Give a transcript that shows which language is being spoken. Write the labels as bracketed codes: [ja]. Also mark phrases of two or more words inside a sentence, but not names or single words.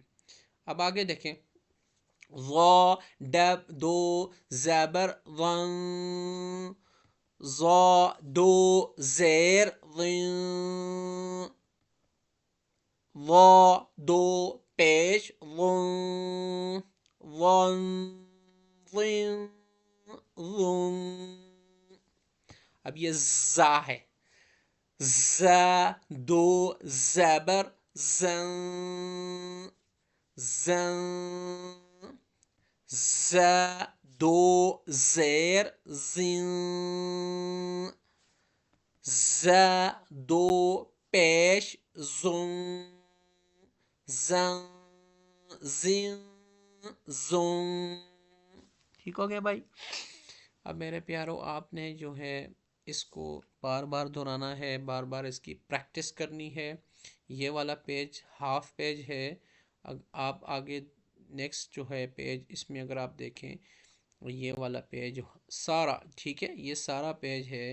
[ur] اب آگے دیکھیں، ضا ڈب دو زبر ون، ضا دو زیر ضن، ضا دو پیش ضن، ضن ضن ضن. اب یہ زا ہے، زا دو زبر زن، زن، زا دو زیر زن، زا دو پیش زن، زن زن زن. ٹھیک ہو گیا بھائی؟ اب میرے پیارو، آپ نے جو ہے اس کو بار بار دہرانا ہے، بار بار اس کی پریکٹس کرنی ہے. یہ والا [en] page half page [ur] ہے. آپ آگے نیکسٹ جو ہے پیج، اس میں اگر آپ دیکھیں یہ والا پیج سارا، ٹھیک ہے، یہ سارا پیج ہے.